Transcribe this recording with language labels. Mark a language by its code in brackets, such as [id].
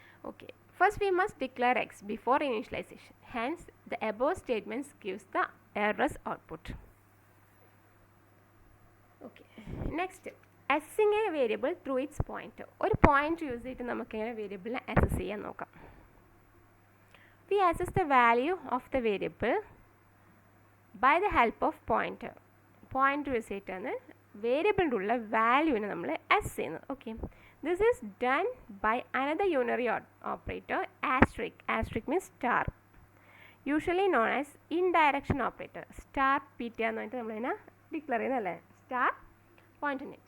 [en] Okay, first we must declare x before initialization, hence the above statements gives the errors output. Okay, next accessing a variable through its point. [ml] ഒരു point use ചെയ്തിട്ട് നമുക്ക് എങ്ങനെ വേരിയബിളിനെ assess ചെയ്യാൻ നോക്കാം. [en] We access the value of the variable by the help of pointer. [ml] Pointer use ചെയ്തിട്ടാണ് വേരിയബിളിൻ്റെ ഉള്ള വാല്യൂവിനെ നമ്മൾ അസസ് ചെയ്യുന്നത്. [en] Okay, this is done by another unary operator asterisk. Asterisk means star, usually known as indirection operator. [ml] Star pitta എന്ന് പറഞ്ഞിട്ട് നമ്മളതിനെ declare ചെയ്യുന്നതല്ലേ, star point name.